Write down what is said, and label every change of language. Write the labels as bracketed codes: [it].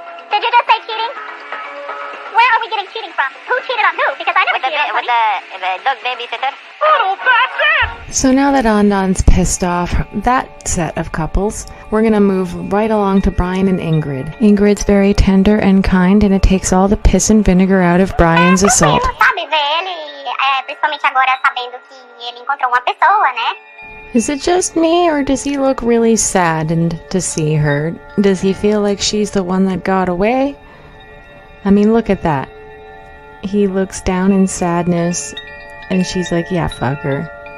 [en] Did you just say cheating? Where are we getting cheating from? Who cheated on who? Because I never cheated on With the dog babysitter. Oh, that's it! So now that Adnan's pissed off that set of couples, we're gonna move right along to Brian and Ingrid. Ingrid's very tender and kind, and it takes all the piss and vinegar out of Brian's assault. [pt] Sabe ver ele, principalmente agora sabendo que ele encontrou uma pessoa, né? [en] Is it just me, or does he look really saddened to see her? Does he feel like she's the one that got away? I mean, look at that. He looks down in sadness, and she's like, yeah, fuck her.